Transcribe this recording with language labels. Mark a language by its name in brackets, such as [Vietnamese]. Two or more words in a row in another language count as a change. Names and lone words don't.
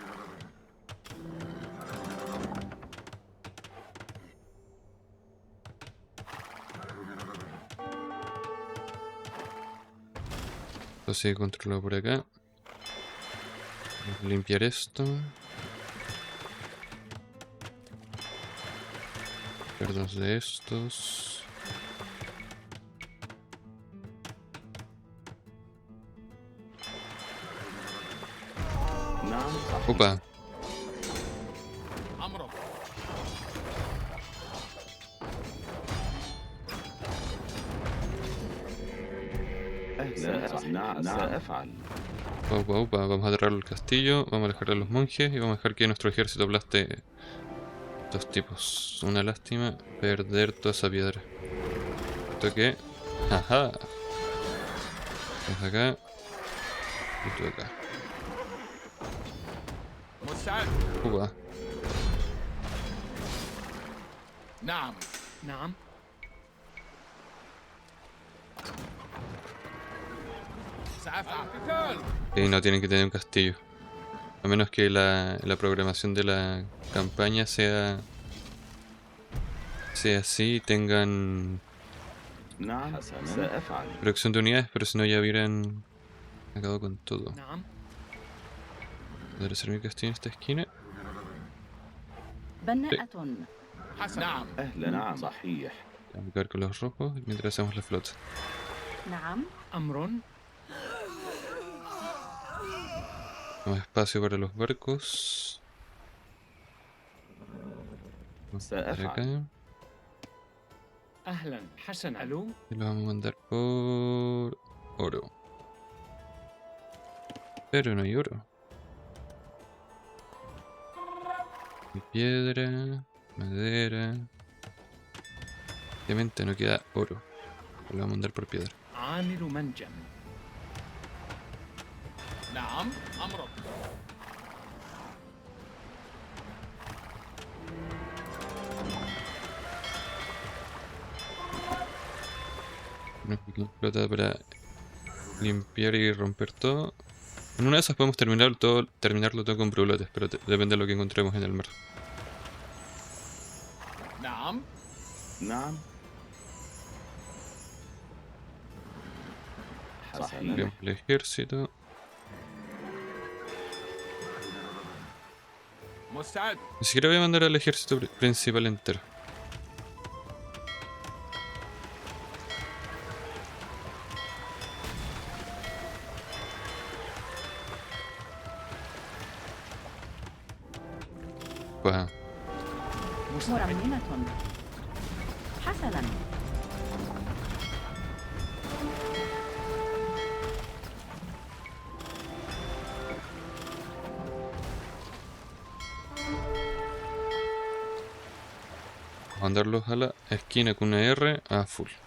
[Spanish] Esto sigue controlado por acá. Vamos a limpiar esto. Dos de estos. [Arabic] نعم صحيح. [Spanish] Opa. [Arabic] أمرك. أهلا. نعم سأفعل. [Spanish] Opa, opa. Vamos a aterrar el castillo. Vamos a alejar a los monjes. Y vamos a dejar que nuestro ejército aplaste estos tipos. Una lástima perder toda esa piedra. ¿Esto qué? ¡Ajá! Es acá. Y tú acá. [Arabic] مستعد. [Spanish] Upa. [Arabic] نعم. نعم. سأفعل. قتال. [Spanish] Y no tienen que tener un castillo. A menos que la programación de la campaña sea así y tengan [Arabic] نعم سأفعل. [Spanish] producción de unidades, pero si no ya hubieran acabado con todo. [Arabic] نعم. [Spanish] ¿Podré hacer mi castillo en esta esquina? [Arabic] بناءة. حسن. نعم. أهلا. نعم صحيح. [Spanish] Vamos a acabar con los rojos mientras hacemos la flota. [Arabic] نعم. أمر. [Spanish] Más espacio para los barcos. Vamos por acá. [Arabic] أهلا. حسن. ألو. [Spanish] Y lo vamos a mandar por oro. Pero no hay oro. Hay piedra, madera. Obviamente no queda oro. Lo vamos a mandar por piedra. [Arabic] عامل منجم. نعم. أمرك. [Spanish] Una pequeña flota para limpiar y romper todo. En una de esas podemos terminarlo todo con brulotes, pero depende de lo que encontremos en el mar. [Arabic] نعم. نعم صحيح. [Spanish] Limpiamos el ejército. [Arabic] مستعد. [Spanish] Ni siquiera voy a mandar al ejército principal entero. Pues, [Arabic] مرممة. حسنا. [Spanish] mandarlos a la esquina con una R a full.